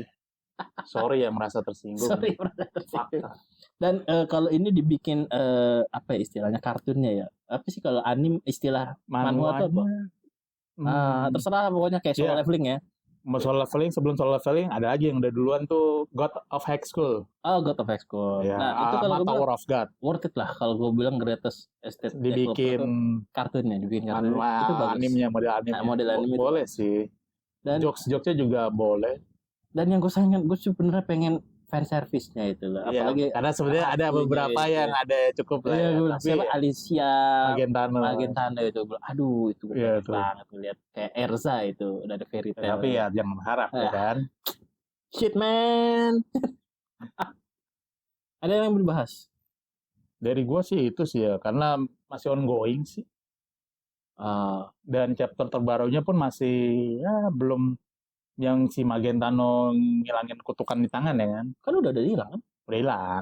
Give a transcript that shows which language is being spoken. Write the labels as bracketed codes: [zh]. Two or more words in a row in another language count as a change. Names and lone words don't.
[id] Sorry ya merasa tersinggung. Fakta. Dan kalau ini dibikin apa ya istilahnya, kartunnya ya? Apa sih kalau anime istilah manhwa itu apa? Terserah pokoknya kayak Solo Leveling ya. Solo Leveling, sebelum Solo Leveling ada lagi yang udah duluan tuh God of High School. Oh, God of High School. Ya, nah, itu kalau Tower of God. [en] Worth it [id] lah kalau gue bilang greatest estate dibikin kartunnya, itu bagus. Animenya, model anime boleh itu sih. Dan jokes-jokesnya juga boleh. Dan yang gue sayangkan, gue sebenarnya pengen [en] fan service- [id] nya itu lah. Apalagi karena sebenarnya ada beberapa yang ada cukup lah. Iya, siapa Alicia Magentano itu. Aduh, itu gue banget ngeliat kayak Erza itu udah ada fairy tale. Tapi ya jangan harap ya kan. [en] Shit man. [id] Ada yang mau dibahas? Dari gue sih itu sih ya, karena masih ongoing sih. Dan chapter terbarunya pun masih ya belum, yang si Magentano ngilangin kutukan di tangan ya kan. Kan udah hilang kan? Udah hilang.